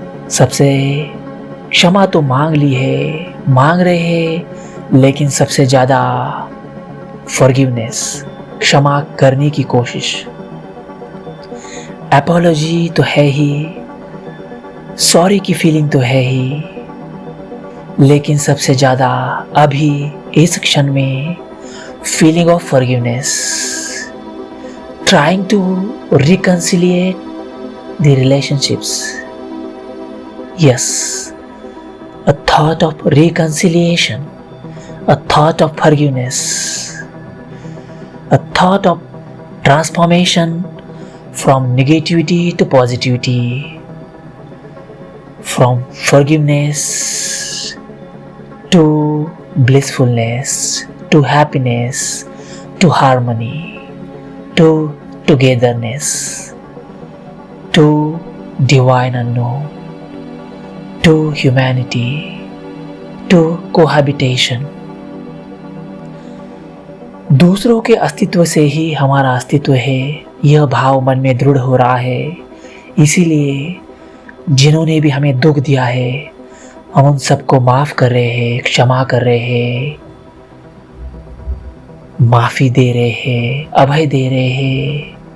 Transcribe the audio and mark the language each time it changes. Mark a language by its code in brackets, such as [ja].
[hi] सबसे क्षमा तो मांग ली है, मांग रहे हैं, लेकिन सबसे ज्यादा फॉरगिवनेस, क्षमा करने की कोशिश। एपोलॉजी तो है ही, सॉरी की फीलिंग तो है ही, लेकिन सबसे ज्यादा अभी इस क्षण में [en] feeling of forgiveness, trying to reconcile the relationships. Yes, a thought of reconciliation, a thought of forgiveness, a thought of transformation from negativity to positivity, from forgiveness to blissfulness, to happiness, to harmony, to togetherness, to divine unknown, to humanity, to cohabitation. [hi] दूसरों के अस्तित्व से ही हमारा अस्तित्व है, यह भाव मन में दृढ़ हो रहा है। इसीलिए जिन्होंने भी हमें दुख दिया है, हम उन सबको माफ कर रहे हैं, क्षमा कर रहे हैं, माफी दे रहे हैं, अभय दे रहे हैं।